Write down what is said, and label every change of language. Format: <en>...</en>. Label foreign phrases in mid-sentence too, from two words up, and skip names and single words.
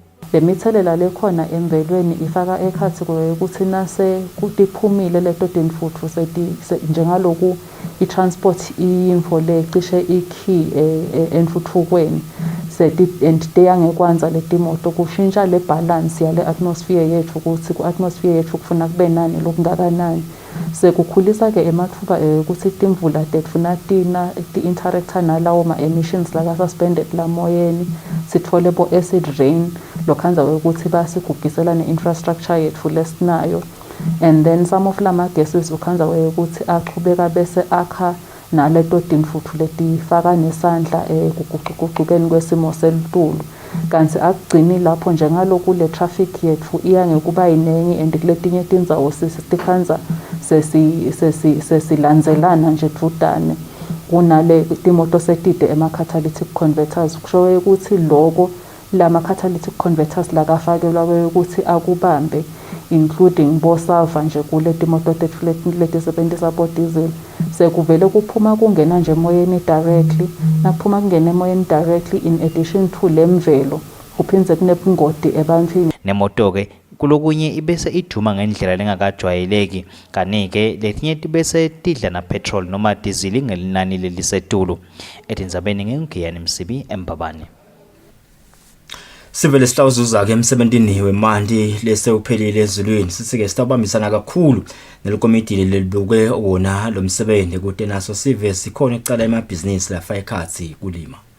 <ss>Lemithelela lekhona emvelweni ifaka ekhathi ukuthi nase kutiphumile leto tinfuthu njengaloku i-transport iyimfo lecishe ikey enfuthukweni enteyangekwanza letimoto kushintsha le balance yale atmosphere yethu ukuthi ku-atmosphere yethu kufuna kube nani lokungakanani. Sekukhulisa ke emathuba ukuthi timvula tetfuna ti-interacta nalawo ma-emissions laka-suspended lamoyeni sithole bo-</ss> <en>acid rain</en> <ss>lokhanza ukuthi basigugisela ne-infrastructure yethu lesinayo.</ss> <en>And then some of</en> <ss>lama gases ukhanza ukuthi aqhubeka bese akha naleto tinfuthu letifaka nesandla kuguqukeni kwesimo selitulu. Kanti akugcini lapho njengaloku le traffic yethu iya ngekuba yinengi and kuletinye tindzawo sitikhanza sesilandzelana nje dudane kunale timoto setide ema-</ss> <en>catalytic converters</en> <ss>kusho ukuthi loko lama-</ss> <en>catalytic converters</en> <ss>lakafakelwa ukuthi akubambe including bosalva nje kule timoto tethu letisebenzisa bo-diesel sekuvele kuphuma kungena nje emoyeni directly nakuphuma kungena emoyeni directly</ss> <en>in addition to</en> <ss>lemvelo kuphindze kunebungoti ebantwini. Nemoto ke kulokunye ibese iduma ngendlela lengakajwayeleki kanike letinye tibese tidla na petrol noma diesel ngelinani lelisetulu. Etindzabeni ngengiyani Msibi eMbabane. Sivele sitawuzuza ke emsebentini wemandi lese uphelile ezulwini sithi ke sitawubambisana kakhulu nelikomiti lelibuke wona lo msebenzi kude naso sive sikhona ecala emabhizinisi lafa ekhathi kulima.</ss>